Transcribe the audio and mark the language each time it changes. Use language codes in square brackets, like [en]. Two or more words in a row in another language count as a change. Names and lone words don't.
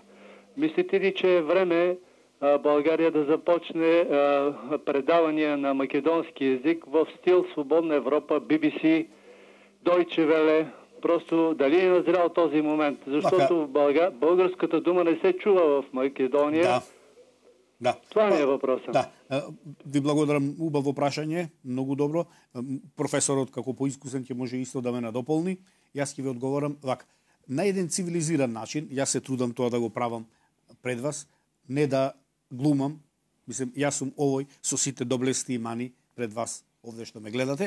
[bg] Мислите ли, че е време България да започне предавания на македонски език в стил Свободна Европа, BBC, Deutsche Welle? Просто дали е назрял този момент? Защото българската дума не се чува в Македония. Да. Това не е въпросът. Да. [mk] Ви благодарам, убаво прашање, многу добро. Професорот како поискусен ќе може исто да ме надополни. Јас ќе ви одговорам вака. На еден цивилизиран начин, јас се трудам тоа да го правам пред вас, не да глумам. Мислам, јас сум овој со сите доблести и мани пред вас, овде што ме гледате.